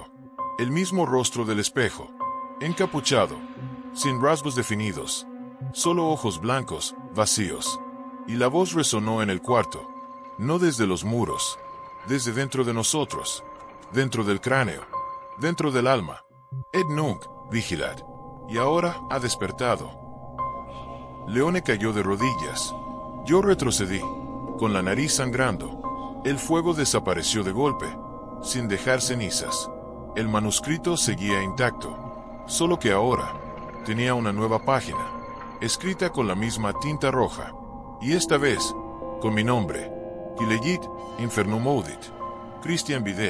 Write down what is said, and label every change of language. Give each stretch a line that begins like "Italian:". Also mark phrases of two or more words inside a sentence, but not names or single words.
Spanish: El mismo rostro del espejo. Encapuchado, sin rasgos definidos. Solo ojos blancos, vacíos. Y la voz resonó en el cuarto. No desde los muros. Desde dentro de nosotros. Dentro del cráneo. Dentro del alma.
Latin: Et nunc vigilad.
Spanish: Y ahora ha despertado. Leone cayó de rodillas. Yo retrocedí, con la nariz sangrando. El fuego desapareció de golpe, sin dejar cenizas. El manuscrito seguía intacto, solo que ahora tenía una nueva página, escrita con la misma tinta roja, y esta vez, con mi nombre,
Latin: Qui legit, infernum audit, Christian Videt.